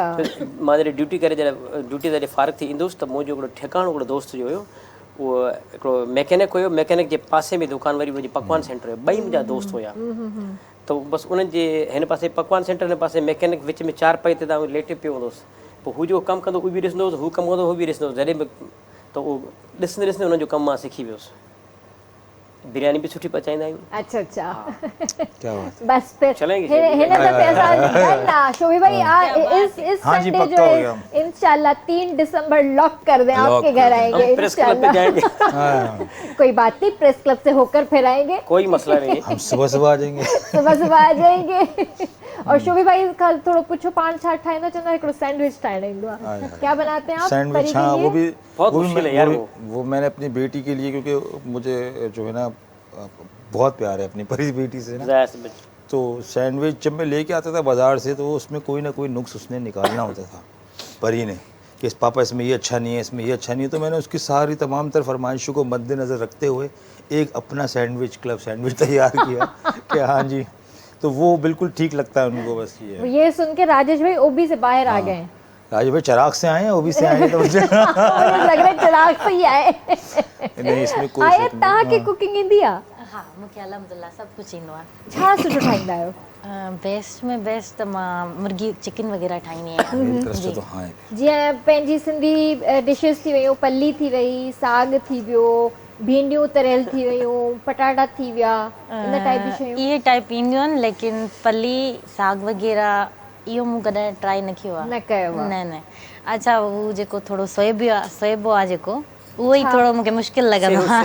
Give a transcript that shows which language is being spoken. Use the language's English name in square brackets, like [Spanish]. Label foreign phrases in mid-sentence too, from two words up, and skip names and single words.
[Sindhi] त मां जॾहिं ड्यूटी करे ड्यूटी जॾहिं फारिग थी ईंदुसि त मुंहिंजो हिकिड़ो ठिकाणो हिकिड़ो दोस्त जो हुयो, उहो हिकिड़ो मैकेनिक हुयो, मैकेनिक जे पासे में दुकान वरी मुंहिंजी पकवान सेंटर हुयो, ॿई मुंहिंजा दोस्त हुया। त बसि उन्हनि जे हिन पासे पकवान सेंटर, हिन पासे मैकेनिक, विच में चारपाई ते तव्हां लेटे पियो हूंदोसि। पोइ हू जो कमु कंदो उहो बि ॾिसंदो हुओ, हू कमु कंदो उहो बि ॾिसंदो, जॾहिं बि त उहो ॾिसंदे ॾिसंदे हुनजो कमु मां सिखी वियुसि। बिरयानी बि सुठी पचाईंदा आहियूं। [Hindi] अच्छा अच्छा क्या बात है। बस फिर चलेंगे [Sindhi] हिन दफ़े असां ना शोभी भाई इस [Hindi] हाँ जी, संडे पक्का जो हो है गया। इंशाल्लाह 3 दिसंबर लॉक कर दें, लॉक आपके कर घर दें। आएंगे हम प्रेस क्लब पे इंशाल्लाह। जाएंगे। कोई बात नहीं, प्रेस क्लब से होकर फिर आएंगे, कोई मसला नहीं है। हम सुबह सुबह आ जाएंगे। सुबह सुबह आ जाएंगे। और शोभी भाई कल थोड़ा पूछो [Sindhi] पान छा ठाहींदो, चवंदो हिकिड़ो सैंडविच ठाहिणो ईंदो आहे। [Hindi] क्या बनाते हैं आप परी सैंडविच? के हाँ, लिए? वो भी बहुत वो भी मुश्किल है मैं- यार वो मैंने अपनी बेटी के लिए, क्योंकि मुझे जो है ना बहुत प्यार है अपनी परी बेटी से ना, ज़ाहिर सी बात। तो सैंडविच जब मैं लेके आता था बाज़ार से, तो उसमें कोई ना कोई नुक्स उसने निकालना होता था परी ने, कि इस पापा इसमें ये अच्छा नहीं है, इसमें ये अच्छा नहीं है। तो मैंने उसकी सारी तमाम तर फरमाइशों को मद्देनज़र रखते हुए एक अपना सैंडविच क्लब सैंडविच तैयार किया कि हाँ जी, तो वो बिल्कुल ठीक लगता है उनको। बस ये है। ये सुन के राजेश भाई ओबी से बाहर आ गए हैं। राजू भाई चिराग से आए हैं, वो भी से आए हैं, तो मुझे मुझे लग रहा है चिराग से ही आए। नहीं, इसमें कोई आया शक नहीं। [Sindhi] तव्हांखे कुकिंग ईंदी आहे? हा मूंखे अलहमदिल्ला सभु कुझु ईंदो आहे। छा सुठो ठाहींदा आहियो? बेस्ट में बेस्ट त मां मुर्गी चिकन वग़ैरह ठाहींदी आहियां। [Hindi] मेरी तरफ से तो हाँ है। [Sindhi] जीअं पंहिंजी सिंधी डिशेस थी वियूं, पली थी वई, साग थी वियो, भिंडियूं तरियल थी वियूं, पटाटा थी विया, इन टाइप जी शयूं। इहे टाइप ईंदियूं आहिनि, लेकिन पली साग वग़ैरह इहो मूं कॾहिं ट्राई न कयो आहे। न कयो आहे। न अच्छा, हू जेको थोरो सोएबो आहे जेको, उहो ई थोरो मूंखे मुश्किल लॻंदो आहे।